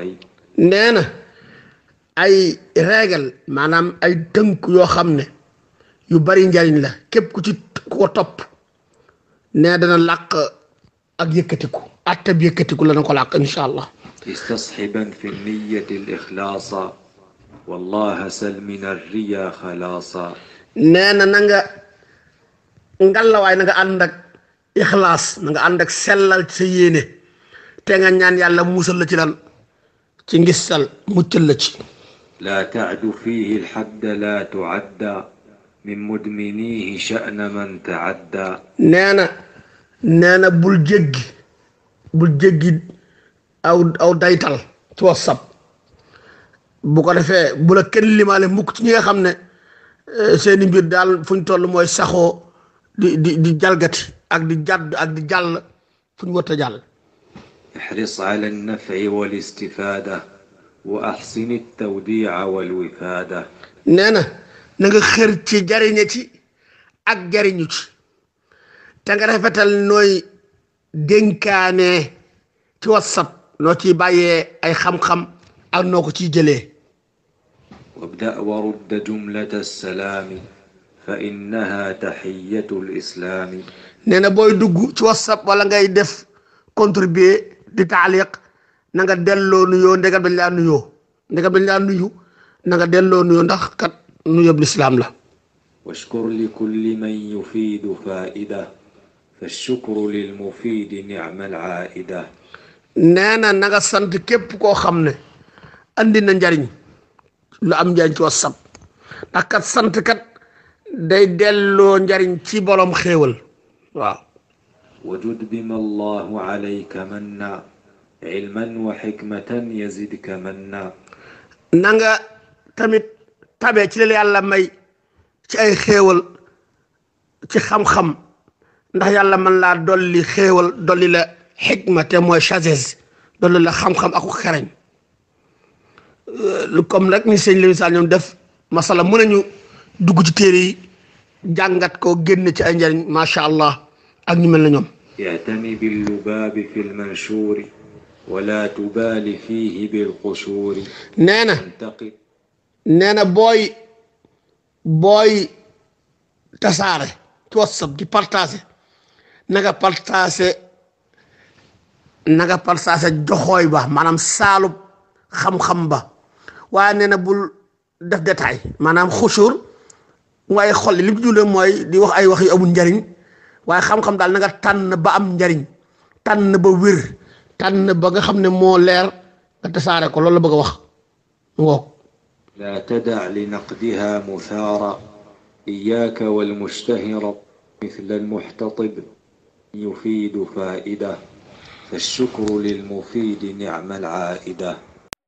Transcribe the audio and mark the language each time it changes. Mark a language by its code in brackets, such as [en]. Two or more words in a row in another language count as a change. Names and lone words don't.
[wo] nee na ay règle maanaam ay tënk yoo xam ne yu bari njariñ la képp ku ci ko topp nee dana làq ak yëkkatiku atte bi yëkkatiku la na ko làq [ar] إن شاء الله. استصحبا في النية الإخلاص والله سل من الريا خلاصا. [wo] nee na na nga ngalawaay na nga ànd ak ixlaas na nga ànd ak sellal ci sa yéene te nga ñaan yàlla musal la ci lan ci ngistal muccal la ci. [ar] لا تعد فيه الحد لا تعدى من مدمنيه شأن من تعدى. [wo] nee na bul jéggi aw daytal ci WhatsApp bu ko defee bu la kenn limaale mukk ci ñi nga xam ne seeni mbir daal fu ñu toll mooy saxoo di jalgati ak di jàdd ak di jàll fu ñu warta jàll. [ar] احرص على النفع والاستفادة وأحسن التوديع والوفادة. [wo] nee na nga xër ci jariñe ci ak jariñu ci te nga rafetal nooy dénkaane ci WhatsApp noo ciy bàyyee ay xam-xam ak noo ko ciy jëlee. [ar] وابدأ ورد جملة السلام فإنها تحية الإسلام. [wo] nee na booy dugg ci WhatsApp wala ngay def contribuer di taaliq na nga delloo nuyoo ndegam dañ laa nuyoo na nga delloo nuyoo ndax kat nuyoo bi lislaam la. [ar] واشكر لكل من يفيد فائدة فالشكر للمفيد نعم العائدة. [wo] nee na nga sant képp koo xam ne andi na njariñ lu am njariñ ci WhatsApp ndax kat sant kat day delloo njariñ ci borom xéewal waaw. [ar] وجد بما الله عليك منا علما وحكمة يزدك منا. [wo] na nga tamit tabe ci la yàlla may ci ay xéewal ci xam-xam ndax yàlla mën laa dolli xéewal dolli la xikma te mooy sagesse dolli la xam-xam ak xereñ lu comme nag ni sëñ Lamine Sall ñoom def masala mën nañu dugg ci téere yi jàngat ko génn ci ay njariñ [ar] ما شاء الله [wo] ak ñu mel na ñoom. [ar] اعتني باللباب في المنشور ولا تبالي فيه بالقشور. [wo] nee na booy tasaare ci WhatsApp di partager na nga partager joxooy ba maanaam saalub xam-xam ba waaye nee na bul def détail maanaam xusuur waaye xol li mu julee mooy di wax ay wax yu amul njariñ waaye xam-xam daal na nga tànn ba am njariñ tànn ba wér tànn ba nga xam ne moo leer nga tasaare ko loolu la bëgg a wax ngoog. [ar] لا تدع لنقدها مثارا إياك والمشتهر مثل المحتطب يفيد فائدة فالشكر للمفيد نعم العائدة.